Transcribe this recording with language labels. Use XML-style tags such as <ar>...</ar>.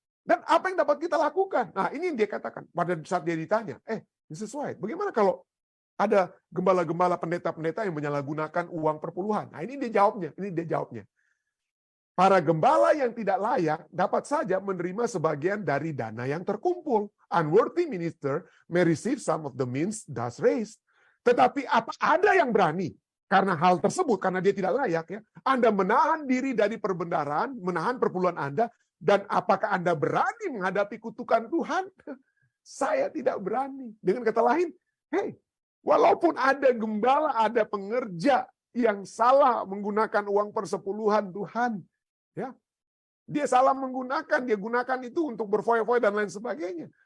<id>Dan apa yang dapat kita lakukan? Nah, ini yang dia katakan pada saat dia ditanya, Mrs. White, bagaimana kalau ada gembala-gembala, pendeta-pendeta yang menyalahgunakan uang perpuluhan? Nah, ini dia jawabnya. Para gembala yang tidak layak dapat saja menerima sebagian dari dana yang terkumpul.</id> <en>Unworthy minister may receive some of the means thus raised.</en> <id>Tetapi apa ada yang berani? Karena hal tersebut, karena dia tidak layak ya, Anda menahan diri dari perbendaharaan, menahan perpuluhan Anda. Dan apakah Anda berani menghadapi kutukan Tuhan? Saya tidak berani. Dengan kata lain, walaupun ada gembala, ada pengerja yang salah menggunakan uang persepuluhan Tuhan, ya, dia salah menggunakan, dia gunakan itu untuk berfoya-foya dan lain sebagainya.</id>